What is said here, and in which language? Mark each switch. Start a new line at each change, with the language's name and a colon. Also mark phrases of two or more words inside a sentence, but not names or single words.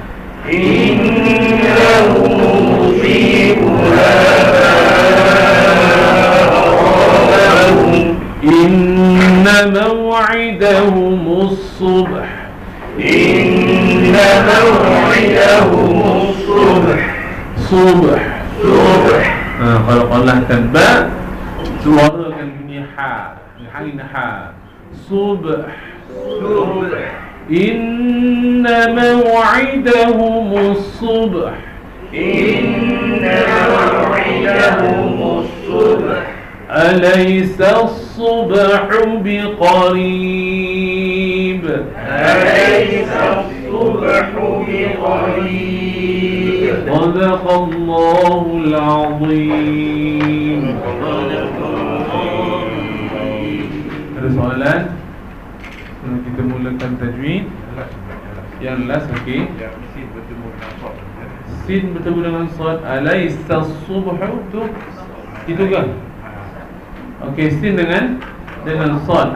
Arabic: إنه مصيبها ما أصابهم إن موعدهم الصبح إن موعدهم الصبح صبح صبح
Malay: kalau Allah tanpa suarakan bunyi ha, hari ha subh
Arabic: صبح إن موعدهم الصبح إن أليس الصبح بقريب أليس الصبح بقريب صدق الله العظيم.
Malay: Ada soalan? Kita mulakan tajwid. Yang last, okey. Sin bertemu dengan sad.
Arabic: أليس الصبح
Malay: tu itu kan? Okey, sin dengan sad.